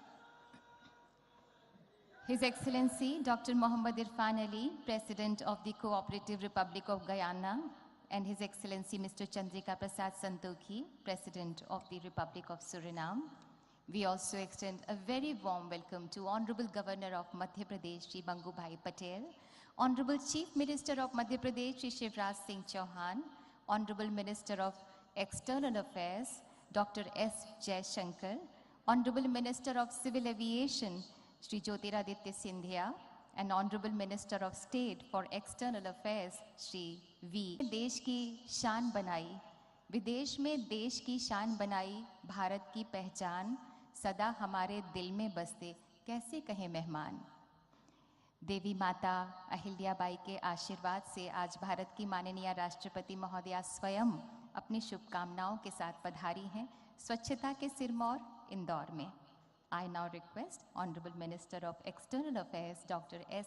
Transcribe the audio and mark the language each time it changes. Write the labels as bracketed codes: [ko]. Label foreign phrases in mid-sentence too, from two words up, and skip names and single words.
[en] His Excellency Dr. Mohammad Irfan Ali, President of the Cooperative Republic of Guyana, and His Excellency Mr. Chandrika Prasad Santokhi, President of the Republic of Suriname. We also extend a very warm welcome to Honorable Governor of Madhya Pradesh, Shri Bangubhai Patel, Honorable Chief Minister of Madhya Pradesh, Shri Shivraj Singh Chauhan, Honorable Minister of External Affairs, Dr. S. Jaishankar, Honorable Minister of Civil Aviation, Shri Jyotiraditya Scindia, and Honorable Minister of State for External Affairs, Shri V. [hi] देश की शान बनाई, विदेश में देश की शान बनाई, भारत की पहचान, सदा हमारे दिल में बसते, कैसे कहें मेहमान। देवी माता अहिल्याबाई के आशीर्वाद से आज भारत की माननीय राष्ट्रपति महोदया स्वयं अपनी शुभकामनाओं के साथ पधारी हैं स्वच्छता के सिरमौर इंदौर में। [en] I now request Honorable Minister of External Affairs Dr. S.